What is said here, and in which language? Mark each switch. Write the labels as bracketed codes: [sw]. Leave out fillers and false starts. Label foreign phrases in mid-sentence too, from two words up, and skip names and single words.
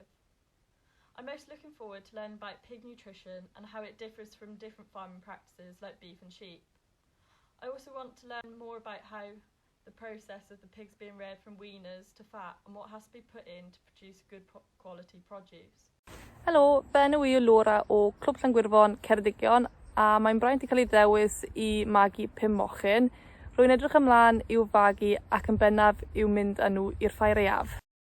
[en] I'm most looking forward to learning about pig nutrition and how it differs from different farming practices like beef and sheep. I also want to learn more about how the process of the pigs being reared from weaners to fat and what has to be put in to produce good quality produce. [cy] Helo, ben yw Laura o Clwb Llangwirfon Ceredigion a mae'n braint i cael ei ddewis i magu 5 mochyn. Rwy'n edrych ymlaen i'w fagu ac yn bennaf i'w mynd â nhw i'r ffair iaf.